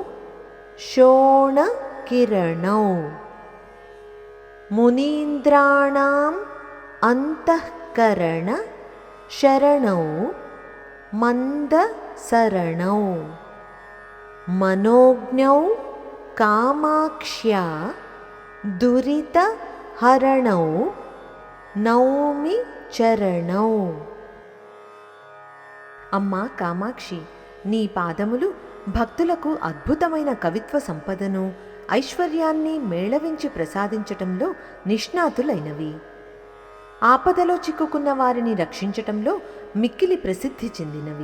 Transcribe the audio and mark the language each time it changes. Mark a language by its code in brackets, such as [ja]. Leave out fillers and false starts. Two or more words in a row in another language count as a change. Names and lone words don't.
[sa] शोणकिरणौ मुनीन्द्राणाम् अंतःकरण शरणौ मंदसरणौ मनोज्ञौ कामाक्ष्या दुरितहरणौ नौमि चरणौ। [te] అమ్మా కామాక్షి, నీ పాదములు భక్తులకు అద్భుతమైన కవిత్వ సంపదను ఐశ్వర్యాన్ని మేళవించి ప్రసాదించటంలో నిష్ణాతులైనవి. ఆపదలో చిక్కుకున్న వారిని రక్షించటంలో మిక్కిలి ప్రసిద్ధి చెందినవి.